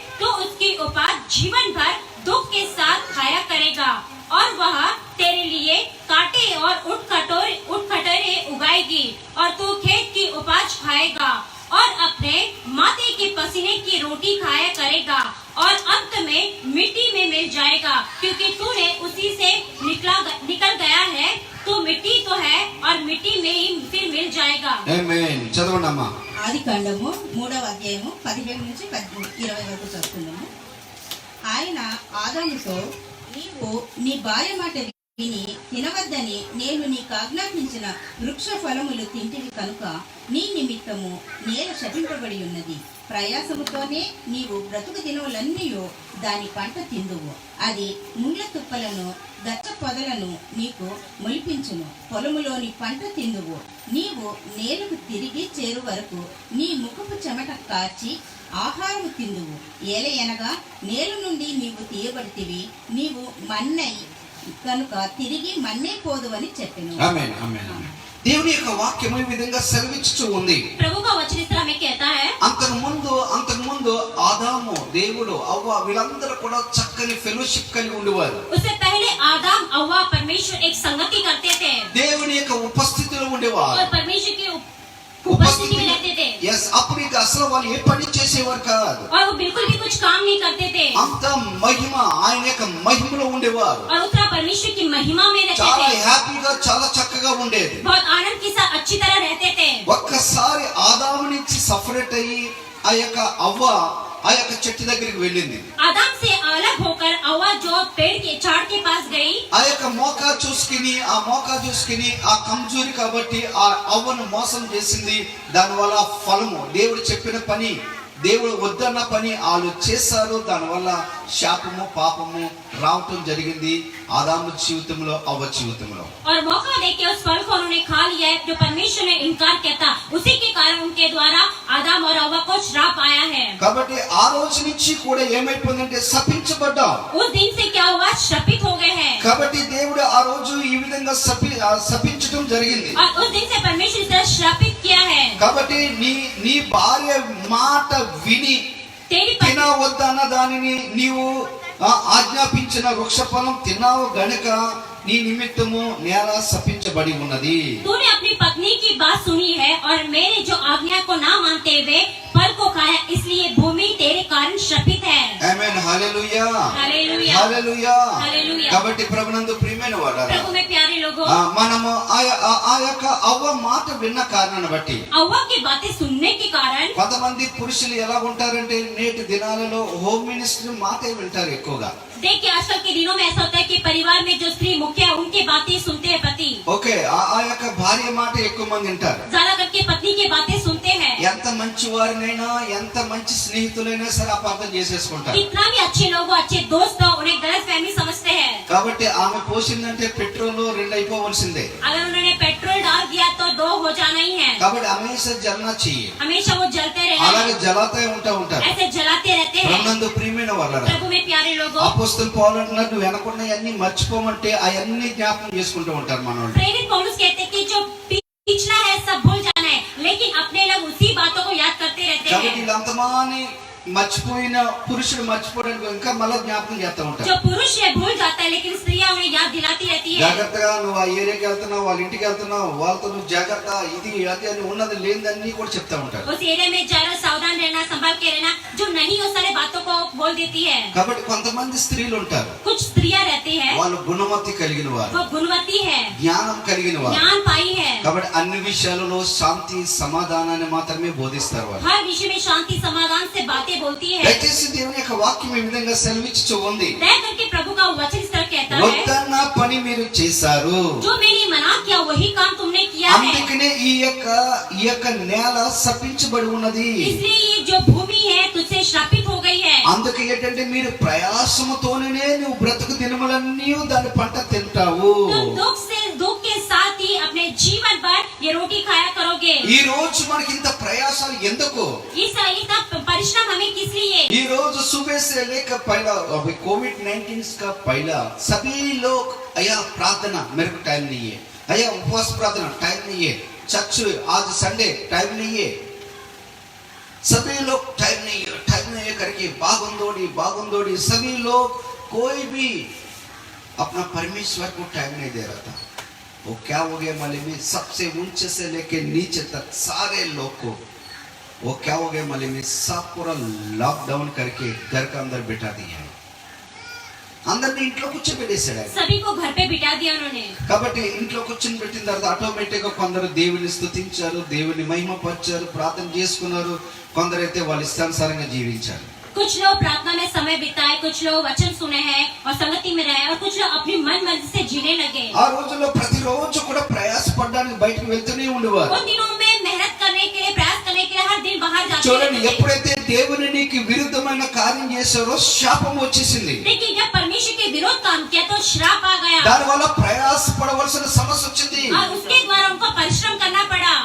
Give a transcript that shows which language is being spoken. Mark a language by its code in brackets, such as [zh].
[hi] तो उसकी उपज जीवन भर दुख के साथ खाया करेगा और वह तेरे लिए कांटे और उठ कटोरे उगाएगी और तू खेत की उपज खाएगा और अपने माथे के पसीने की रोटी खाया करेगा और अंत में मिट्टी में मिल जाएगा, क्योंकि तूने उसी से निकल गया है। तू मिट्टी तो है और मिट्टी में ही फिर मिल जाएगा। [te] ఆమేన్. చదవండమ్మా. ఆదికాండము 3వ అధ్యాయము 17 నుంచి 20 వరకు చదువుతున్నాము. ఆయన ఆదాముతో, నీవు నీ భార్య మాట విని తినవద్దని నేను నీకు ఆజ్ఞాపించిన వృక్ష ఫలములు తింటివి కనుక నీ నిమిత్తము నేల శపింపబడి ఉన్నది. ప్రయాసముతోనే నీవు బ్రతుకు దినములన్నీ దాని పంట తిందువు. అది ముళ్ళ తుప్పలను గచ్చ పొదలను నీకు మొలిపించును. పొలములోని పంట తిందువు. నీవు నేలకు తిరిగి చేరు వరకు నీ ముఖపు చెమట కార్చి ఆహారము తిందువు. ఏలయనగా నేల నుండి నీవు తీయబడితివి, నీవు మన్నై కనుక తిరిగి మన్నే పోదువని చెప్పెను. ఆమేన్. ఆమేన్. దేవుని యొక్క వాక్యం ఈ విధంగా సెలవిస్తూ ఉంది. [hi] प्रभु का वचन इस तरह में कहता है, [te] అంతకు ముందు ఆదాము, దేవుడు, అవ్వ వీళ్ళందరూ కూడా చక్కని ఫెలోషిప్ కలిగి ఉండేవారు. [hi] उससे पहले आदम अव्वा परमेश्वर एक संगति करते थे [te] దేవుని యొక్క ఉపస్థితిలో ఉండేవారు. [hi] और परमेश्वर की उपस्थिति में रहते थे, [te] అప్పుడు ఇక అసలు వాళ్ళు ఏ పని చేసేవారు కాదు. [hi] और वो बिल्कुल भी कुछ काम नहीं करते थे [te] అంత మహిమ, ఆయన యొక్క మహిమలో ఉండేవారు. [hi] और उतना परमेश्वर की महिमा में रहते [te] చాలా [hi] थे, [te] హ్యాపీగా, చాలా చక్కగా ఉండేది. [hi] बहुत आनंद के साथ अच्छी तरह रहते थे। [te] ఒక్కసారి ఆదాము నుంచి సపరేట్ అయ్యి ఆ యొక్క అవ్వ ఆ యొక్క చెట్టు దగ్గరికి వెళ్ళింది. [hi] आदम से अलग होकर अव्वा जो पेड़ के झाड़ के पास गई, [te] ఆ యొక్క మోకా చూసుకుని ఆ కమ్జూరి కాబట్టి ఆ అవ్వను మోసం చేసింది. దానివల్ల ఫలము, దేవుడు చెప్పిన పని, దేవుడు వద్దన్న పని వాళ్ళు చేశారు. దానివల్ల శాపము, పాపము రావటం జరిగింది ఆదాము జీవితంలో, అవ్వ జీవితంలో. [hi] और मौका देके उस फल को उन्होंने खा लिया है जो परमेश्वर ने इनकार किया था, उसी के कारण उनके द्वारा आदम और अव्वा को श्राप आया है। [te] కాబట్టి ఆ రోజు నుంచి కూడా ఏమైపోయిందంటే శపించబడ్డాం. [hi] उस दिन से क्या हुआ, श्रापित हो गए हैं। [te] కాబట్టి దేవుడు ఆ రోజు ఈ విధంగా శపించడం జరిగింది. [hi] और उस दिन से परमेश्वर इस तरह श्रापित किया है। [te] కాబట్టి నీ భార్య మాట విని [hi] तेरी [te] తినవద్దన్న దానిని నీవు ఆజ్ఞాపించిన వృక్షఫలం తిన్నావు గనుక నీ నిమిత్తము నేల శపించబడి ఉన్నది. [hi] तूने अपनी पत्नी की बात सुनी है और मेरे जो आज्ञा को ना मानते हुए फल को खाया, इसलिए भूमि तेरे कारण श्रापित है। [te] ఆమేన్. హల్లెలూయా. [hi] हालेलुया, [te] హల్లెలూయా. హల్లెలూయా. కాబట్టి ప్రభునందు ప్రియమైన వాడారా, [hi] प्रभु में प्यारे लोगों, [te] మనము ఆ యొక్క అవ్వ మాట విన్న కారణాన్ని బట్టి [hi] अव्वा की बातें सुनने के कारण [te] కొంతమంది పురుషులు ఎలా ఉంటారంటే నేటి దినాలలో హోమ్ మినిస్టర్ మాటే వింటారు ఎక్కువగా. [hi] देखिए आजकल के दिनों में ऐसा होता है कि परिवार में जो स्त्री मुख्य है उनकी बातें सुनते हैं पति, [te] ఓకే, ఆ యొక్క భార్య మాట ఎక్కువ మంది వింటారు. [hi] ज्यादा करके पत्नी की बातें सुनते भूलते हैं। [te] ఎంత మంచి వారినైనా ఎంత మంచి స్నేహితులైనా సరే అపార్థం చేసేసుకుంటారు. [hi] कितना भी अच्छे लोग हो, अच्छे दोस्त हो, उन्हें गलतफहमी समझते हैं। [te] కాబట్టి ఆమె పోసిందంటే పెట్రోల్ 2 అయిపోవలసిందే. [hi] अगर उन्होंने पेट्रोल डाल दिया तो 2 हो जाना ही है। [te] కాబట్టి [hi] హమేషా జలనా [te] చెయ్యి. [hi] हमेशा वो जलते रहना, [te] అలాగే జలాతే ఉంటారు. [hi] ऐसे जलाते रहते हैं। [te] ప్రభునందు ప్రియమైన వాళ్ళారా, [hi] प्रभु में प्यारे लोगों, [te] అపోస్తలులు పౌలు అంటున్నారు, నువ్వు వెనకున్న అన్ని మర్చిపోమంటే అవన్నీ జ్ఞాపకం చేసుకుంటూ ఉంటారు మనోళ్ళు. [hi] प्रेरित पौलुस कहते हैं कि जो पिछला है सब भूल जाना है, लेकिन अपने लोग उसी बातों को याद करते रहते [te] కాబట్టి [hi] हैं। [te] వీళ్ళంతమాని మర్చిపోయిన పురుషుడు మర్చిపోవడానికి ఇంకా మళ్ళీ జ్ఞాపకం చేస్తూ ఉంటారు. [hi] जो पुरुष है भूल जाता है, लेकिन स्त्रियां उन्हें याद दिलाती रहती है। [te] జాగ్రత్తగా నువ్వు ఆ ఏరియాకి వెళ్తున్నావు, వాళ్ళ ఇంటికి వెళ్తున్నావు, వాళ్ళతో నువ్వు జాగ్రత్త, ఇది అది అని ఉన్నది లేనిదన్నీ కూడా చెప్తా ఉంటారు. [hi] उस एरिया में जरा सावधान रहना, संभाल के रहना, जो नहीं वो सारे बातों को बोल देती है। [te] కాబట్టి కొంతమంది స్త్రీలు ఉంటారు, [hi] कुछ स्त्रियां रहती है, [te] వాళ్ళు గుణమతి కలిగిన వారు, [hi] वो गुणवती है, [te] జ్ఞానం కలిగిన వారు. [hi] ज्ञान पाई है, [te] కాబట్టి అన్ని విషయాలలో శాంతి సమాధానాన్ని మాత్రమే బోధిస్తారు వారు. [hi] हर विषय में शांति समाधान से बातें बोलती है। [te] దయచేసి దేవుని యొక్క వాక్యం ఈ విధంగా సెలవిచ్చుచూ ఉంది, [hi] दया करके प्रभु का वचन इस तरह कहता है, [te] వద్దన్న పని మీరు చేశారు, [hi] जो मैंने मना किया वही काम तुमने किया है, [te] అందుకనే ఈ యొక్క నేల శపించబడి ఉన్నది. [hi] इसलिए ये जो भूमि है तुझसे श्रापित हो गई है। [te] అందుకే ఏంటంటే మీరు ప్రయాసముతోనే నువ్వు బ్రతుకు దినములన్నీ దాని పంట తింటావు. [hi] तुम दुख के साथ ही अपने जीवन भर ये रोटी खाया करोगे। [te] ఈ రోజు మనకి ఇంత ప్రయాసాలు ఎందుకు? [hi] इतना परिश्रम हमें किस लिए? [te] ఈ రోజు [hi] सुबह से लेकर पहला अभी कोविड-19 का पहला सभी लोग अया प्रार्थना मेरे को टाइम नहीं है, अया उपवास प्रार्थना टाइम नहीं है, चर्च आज संडे टाइम नहीं है, सभी लोग टाइम नहीं है करके बागुंदोड़ी सभी लोग कोई भी अपना परमेश्वर को टाइम नहीं दे रहा था. वो क्या हो गया मालूम है? सबसे ऊंचे से लेके नीचे तक सारे लोग को वो क्या हो गया मालूम है? सब पूरा लॉकडाउन करके घर का अंदर बिठा दिया है. [te] అందరిని ఇంట్లో కూర్చోబెట్టేశాడు ఆయన. [hi] सभी को घर पे बिठा दिया उन्होंने। [te] కాబట్టి ఇంట్లో కూర్చొని పెట్టిన తర్వాత ఆటోమేటిక్ గా కొందరు దేవుని స్తుతించారు, దేవుని మహిమపరిచారు, ప్రార్థన చేసుకున్నారు, కొందరైతే వాళ్ళ ఇష్టానుసారంగా జీవించారు. [hi] कुछ लोग प्रार्थना में समय बिताए, कुछ लोग वचन सुने हैं और संगति में रहे, और कुछ लोग अपनी मन मर्जी से जीने लगे। [te] ఆ రోజుల్లో ప్రతిరోజు కూడా ప్రయాసపడడానికి బయటకు వెళ్తూనే ఉండేవారు. [hi] उन दिनों में मेहनत करने के लिए, प्रयास करने के लिए हर दिन बाहर जाते [te] చూడండి, [hi] रहते थे। [te] ఎప్పుడైతే దేవుని నీకు విరుద్ధమైన కార్యం చేశారో శాపం వచ్చేసింది. [hi] लेकिन जब परमेश्वर के विरोध काम किया तो श्राप आ गया, [te] దానివల్ల ప్రయాసపడవలసిన సమస్య వచ్చింది. [hi] और उसके द्वारा उनको परिश्रम करना पड़ा।